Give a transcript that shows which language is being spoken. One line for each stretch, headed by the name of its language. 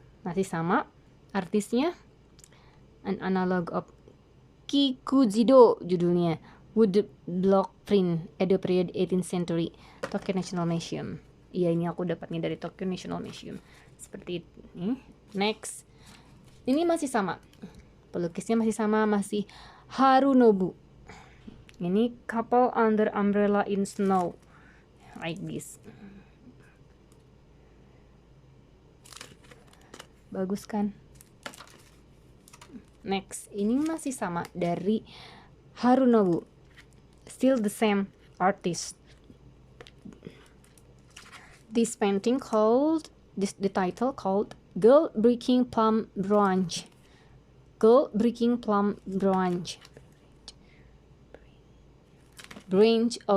Indonesian: Masih sama. Artisnya An Analog of Kikujido, judulnya Wood Block Print, Edo period 18th century, Tokyo National Museum. Iya, ini aku dapatnya dari Tokyo National Museum. Seperti ini. Next. Ini masih sama. Pelukisnya masih sama, masih Harunobu.
English: Ini couple under umbrella in snow, like this.
Indonesian: Bagus kan? Next, ini masih sama dari Harunobu,
English: still the same artist. This painting the title called Girl Breaking Plum Branch. Girl Breaking Plum Branch. Branch.